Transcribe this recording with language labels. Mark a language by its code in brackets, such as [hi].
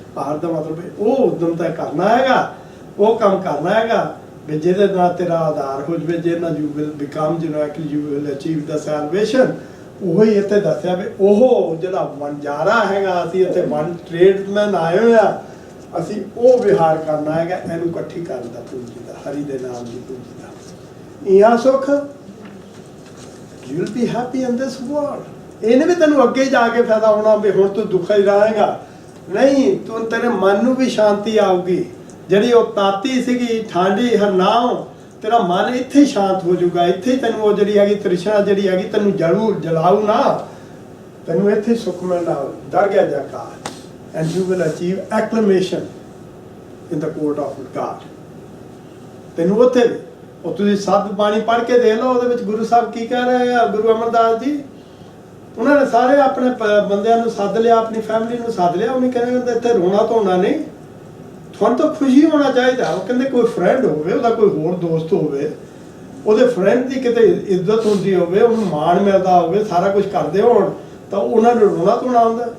[pa] ਆਹਰ ਦਾ ਮਤਲਬ ਉਹ ਉਦਮ ਤਾਂ ਕਰਨਾ ਹੈਗਾ, ਉਹ ਕੰਮ ਕਰਨਾ ਹੈਗਾ ਵੀ ਜਿਹਦੇ ਨਾਲ ਤੇਰਾ ਆਧਾਰ ਹੋ ਜਾਵੇ, ਜਿਹਦੇ ਨਾਲ [en] You will become, you will achieve the salvation. [pa] ਉਹੀ ਇੱਥੇ ਦੱਸਿਆ ਵੀ ਉਹ ਜਿਹੜਾ ਵਣਜਾਰਾ ਹੈਗਾ, ਅਸੀਂ ਇੱਥੇ ਵਨ ਟ੍ਰੇਡਮੈਨ ਆਏ ਹੋਏ ਆ, ਅਸੀਂ ਉਹ ਵਿਹਾਰ ਕਰਨਾ ਹੈਗਾ, ਇਹਨੂੰ ਇਕੱਠੀ ਕਰਨ ਦਾ ਪੂੰਜੀ ਦਾ, ਹਰੀ ਦੇ ਨਾਮ ਦੀ ਪੂੰਜੀ ਦਾ। ਇਹਾਂ ਸੁੱਖ, [en] you will be happy in this world। [pa] ਇਹਨੇ ਵੀ ਤੈਨੂੰ ਅੱਗੇ ਜਾ ਕੇ ਫਾਇਦਾ ਹੋਣਾ ਵੀ ਹੁਣ ਤੂੰ ਦੁੱਖਾ ਹੀ ਰਹੇਗਾ ਨਹੀਂ, ਤੂੰ ਤੇਰੇ ਮਨ ਨੂੰ ਵੀ ਸ਼ਾਂਤੀ ਆਊਗੀ। ਜਿਹੜੀ ਉਹ ਤਾਤੀ ਸੀਗੀ ਠਾਂਡੀ ਹਰਨਾਮ, ਤੇਰਾ ਮਨ ਇੱਥੇ ਹੀ ਸ਼ਾਂਤ ਹੋ ਜਾਊਗਾ, ਇੱਥੇ ਹੀ ਤੈਨੂੰ ਉਹ ਜਿਹੜੀ ਹੈਗੀ ਤ੍ਰਿਸ਼ਨਾ ਜਿਹੜੀ ਹੈਗੀ ਤੈਨੂੰ ਜਲਾਊ ਨਾ, ਤੈਨੂੰ ਇੱਥੇ ਸੁੱਖ ਮਿਲਣਾ। ਦਰ ਗਿਆ ਜਾਕਾ [en] and you will achieve acclamation in the court of God। [pa] ਤੈਨੂੰ ਉੱਥੇ ਵੀ ਉਹ ਤੁਸੀਂ ਸੱਤ ਬਾਣੀ ਪੜ੍ਹ ਕੇ ਦੇਖ ਲਓ, ਉਹਦੇ ਵਿੱਚ ਗੁਰੂ ਸਾਹਿਬ ਕੀ ਕਹਿ ਰਹੇ ਆ, ਗੁਰੂ ਅਮਰਦਾਸ ਜੀ, ਉਹਨਾਂ ਨੇ ਸਾਰੇ ਆਪਣੇ ਬੰਦਿਆਂ ਨੂੰ ਸੱਦ ਲਿਆ, ਆਪਣੀ ਫੈਮਿਲੀ ਨੂੰ ਸੱਦ ਲਿਆ। ਉਹਨੇ ਕਹਿੰਦੇ ਇੱਥੇ ਰੋਣਾ ਧੋਣਾ ਨਹੀਂ, ਤੁਹਾਨੂੰ ਤਾਂ ਖੁਸ਼ੀ ਹੋਣਾ ਚਾਹੀਦਾ। ਉਹ ਕਹਿੰਦੇ ਕੋਈ ਫਰੈਂਡ ਹੋਵੇ, ਉਹਦਾ ਕੋਈ ਹੋਰ ਦੋਸਤ ਹੋਵੇ, ਉਹਦੇ ਫਰੈਂਡ ਦੀ ਕਿਤੇ ਇੱਜ਼ਤ ਹੁੰਦੀ ਹੋਵੇ, ਉਹਨੂੰ ਮਾਣ ਮਿਲਦਾ ਹੋਵੇ, ਸਾਰਾ ਕੁਝ ਕਰਦੇ ਹੋਣ, ਤਾਂ ਉਹਨਾਂ ਨੂੰ ਰੋਣਾ ਧੋਣਾ ਆਉਂਦਾ।